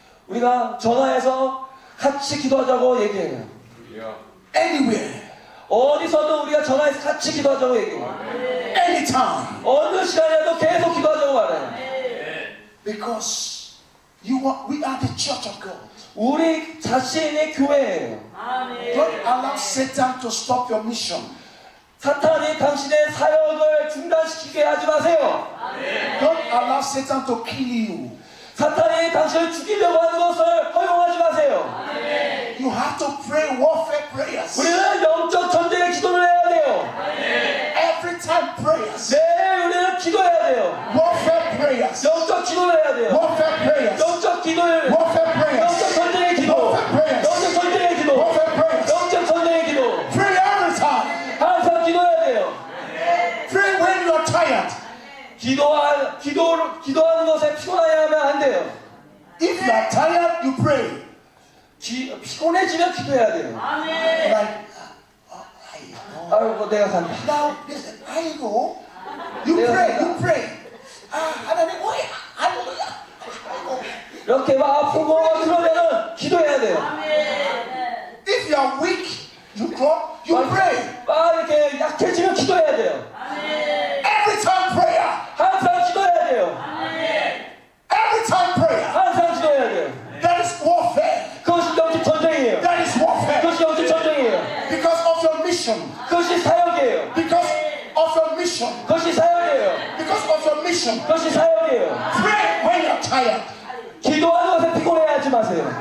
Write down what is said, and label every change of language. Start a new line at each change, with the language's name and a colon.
Korean: 우리가 전화해서 같이 기도하자고 얘기해요.
English: Anywhere,
Korean: 어디서든 우리가 전화해서 같이 기도하자고 얘기해요.
English: anytime.
Korean: 어느 시간이라도 계속 기도하자고 말해요.
English: Because we are the church of God.
Korean: 우리 자신이 교회예요.
English: Don't allow Satan to stop your mission.
Korean: 사탄이 당신의 사역을 중단시키게 하지 마세요.
English: Don't allow Satan to kill you.
Korean: 사탄이 당신을 죽이려고 하는 것을 허용하지 마세요.
English: You have to pray warfare prayers.
Korean: 우리는 영적 전쟁의 기도를 해야 돼요.
English: Every time prayers.
Korean: 네, 우리는 기도해야 돼요.
English: Warfare prayers.
Korean: 영적 기도를 해야 돼요.
English: Warfare prayers.
Korean: 영적 기도를
English: Warfare prayers.
Korean: 영적 전쟁의 기도. 영적 전쟁의 기도.
English: Warfare prayers.
Korean: 영적 전쟁의 기도.
English: Pray every time.
Korean: 항상 기도해야 돼요.
English: Pray when you are tired.
Korean: 기도하는 것에 피곤하면 안 돼요.
English: If you are tired, you pray.
Korean: 피곤해지면 기도해야 돼요.
English: Like,
Korean: 아이고 내가 간다.
English: now listen, I go. You pray, you pray.
Korean: 하나님, 할렐루야. 이렇게 막 아프고 막 그러면은 기도해야 돼요.
English: If you are weak, you crawl, you pray.
Korean: 막 이렇게 약해지면 기도해야 돼요.
English: Every time prayer.
Korean: 항상 기도해야 돼요.
English: Every time prayer.
Korean: 항상 기도해야 돼요.
English: That is warfare.
Korean: 그것이 영적 전쟁이에요.
English: That is warfare.
Korean: 그것이 영적 전쟁이에요.
English: Because of your mission.
Korean: 그것이 사역이에요.
English: Because of your mission.
Korean: 그것이 사역이에요.
English: Because of your mission.
Korean: 그것이 사역이에요.
English: Pray when you are tired.
Korean: 기도하는 것에 피곤해하지 마세요.